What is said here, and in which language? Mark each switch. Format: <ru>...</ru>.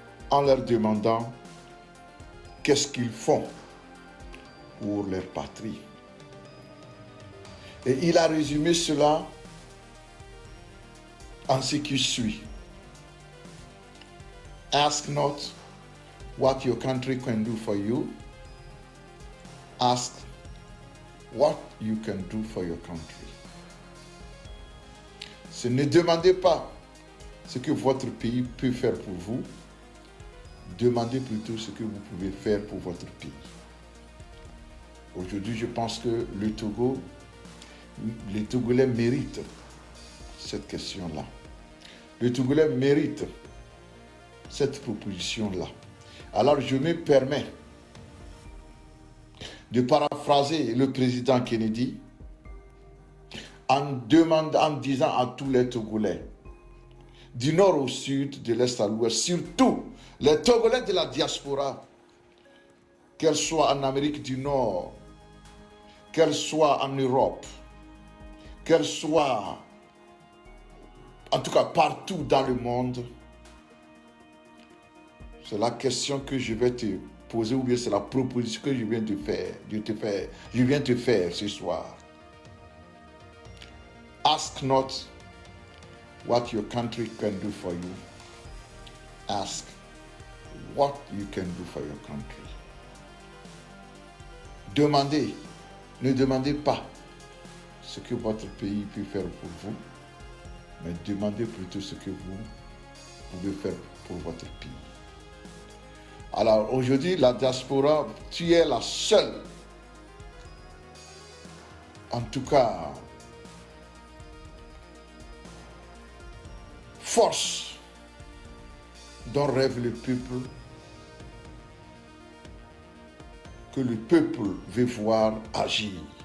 <fr>En leur demandant qu'est-ce qu'ils font pour leur patrie. Et il a résumé cela en ce qui suit.</fr> <en>Ask not what your country can do for you. Ask what you can do for your country.</en> <fr>Ne demandez pas ce que votre pays peut faire pour vous. Demandez plutôt ce que vous pouvez faire pour votre pays. Aujourd'hui, je pense que le Togo, les Togolais méritent cette question-là. Les Togolais méritent cette proposition-là. Alors, je me permets de paraphraser le président Kennedy en disant à tous les Togolais, du nord au sud, de l'est à l'ouest, surtout les Togolais de la diaspora, qu'elles soient en Amérique du Nord, qu'elles soient en Europe, qu'elles soient en tout cas partout dans le monde, c'est la question que je vais te poser ou bien c'est la proposition que je viens de te faire ce soir.</fr> <en>Ask not what your country can do for you. Ask what you can do for your country.</en> <fr>Demandez, ne demandez pas ce que votre pays peut faire pour vous, mais demandez plutôt ce que vous pouvez faire pour votre pays. Alors aujourd'hui, la diaspora, tu es la seule, en tout cas, force dont rêve le peuple, que le peuple veut voir agir.</fr>